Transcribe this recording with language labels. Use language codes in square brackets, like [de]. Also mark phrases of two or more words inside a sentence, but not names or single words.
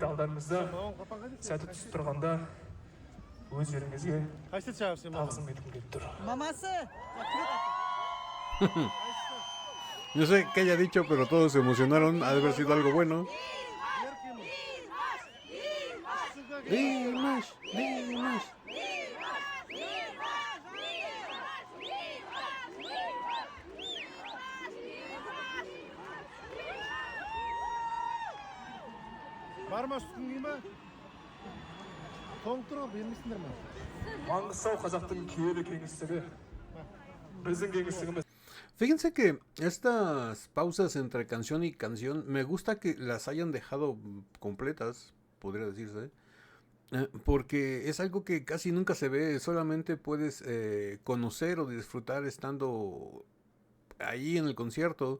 [kk] Алдарыңызда сәті түсіп тұрғанда өздеріңізге тағзым еткім келіп тұр. Maması. [es] No sé qué haya dicho, pero todos se emocionaron. Ha de haber sido algo bueno. Dimash, Dimash. [kk] Бар ма үстіңгі ма? Тоңып тұр, бермейсіңдер ма? Маңғыстау қазақтың киелі кеңістігі. Біздің кеңістігіміз. [es] Fíjense que estas pausas entre canción y canción, me gusta que las hayan dejado completas, podría decirse, porque es algo que casi nunca se ve, solamente puedes conocer o disfrutar estando ahí en el concierto.